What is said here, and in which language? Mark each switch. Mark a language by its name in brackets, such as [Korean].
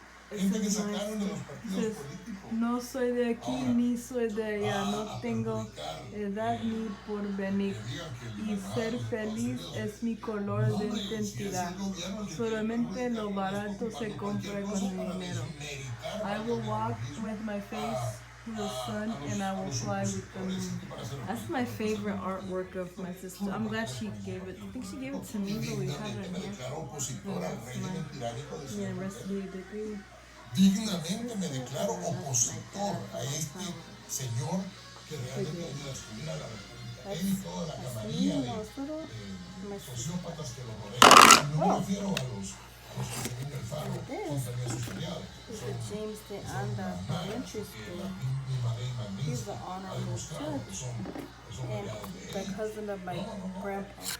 [Spanish] It says, no soy de aquí ni soy de allá, no tengo edad ni porvenir, y ser feliz es mi color de identidad. Solamente lo barato se compra con dinero. [English] I will walk with my face to the sun and I will fly with the moon. That's my favorite artwork of my sister. I'm glad she gave it. I think she gave it to me, but we have it here. That's my university degree. [Spanish] Dignamente me declaro opositor a este señor que realmente descubrirá la verdad. Él y toda la camarilla de sociópatas que lo rodean. No me refiero a los que tienen el faro contra sus aliados. [English] James de Anda Elementary School. He's the honorable judge and the cousin of my grandpa.